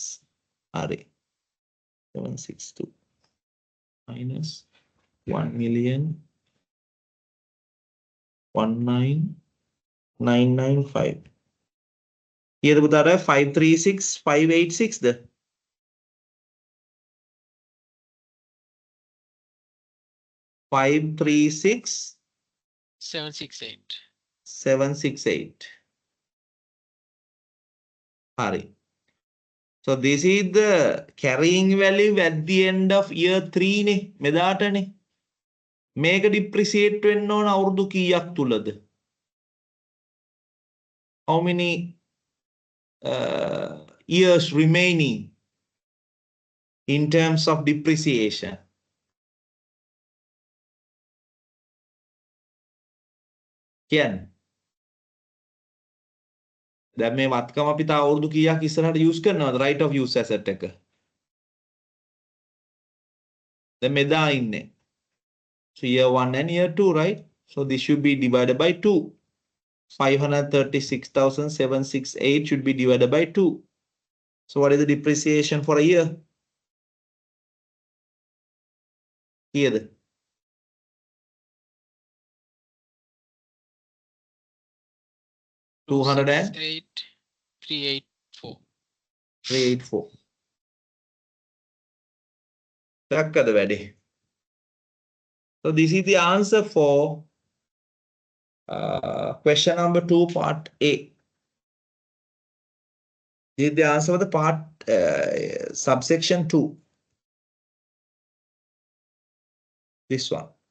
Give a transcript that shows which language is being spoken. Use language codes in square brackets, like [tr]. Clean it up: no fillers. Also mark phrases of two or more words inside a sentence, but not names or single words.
[si] 2256 හරි 762 minus 1 million 19995 කීයද පුතා අර 536 586 ද 536 768. 768 හරි. [en] So this is the carrying value at the end of year 3 [si] නේ මෙදාටනේ. මේක depreciate වෙන්න ඕන අවුරුදු කීයක් තුලද? [en] How many years remaining in terms of depreciation? [si] කියන්නේ දැන් මේ වත්කම අපි තා අවුරුදු කීයක් ඉස්සරහට use කරනවද [en] right of use asset [si] එක? දැන් මෙදා ඉන්නේ. [en] So year 1 and year 2, right? So this should be divided by 2. 536,768 should be divided by 2. So what is the depreciation for a year? Here. 268 384. 384. [si] දැක්කද වැඩේ? [en] So this is the answer for question number 2 part A. This is the answer for the part subsection 2. This one.